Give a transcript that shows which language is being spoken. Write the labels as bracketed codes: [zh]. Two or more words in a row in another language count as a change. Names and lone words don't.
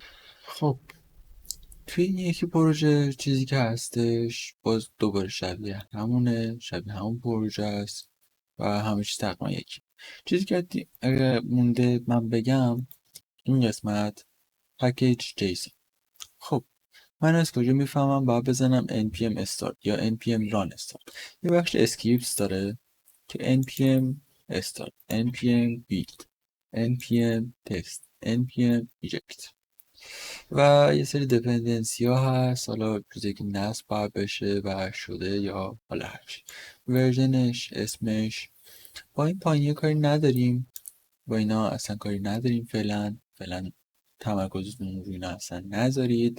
[fa] خب توی این یکی پروژه چیزی که هستش باز دوباره شبیه همونه، شبیه همون پروژه است و همه چیز تقریبا یکی. چیزی که اگر مونده من بگم این قسمت [en] package json. [fa] خب من از کجا میفهمم باید بزنم npm start یا npm run start؟ یه بخش اسکریپتس داره که npm start، npm build، npm test، npm eject و یه سری دپندنسی ها هست. حالا چیزی که نصب باید بشه و شده یا حالا هرچی، ورژنش، اسمش. با این پایینی کاری نداریم، با اینا اصلا کاری نداریم. فعلا تمرکزتون روی اینا اصلا نذارید.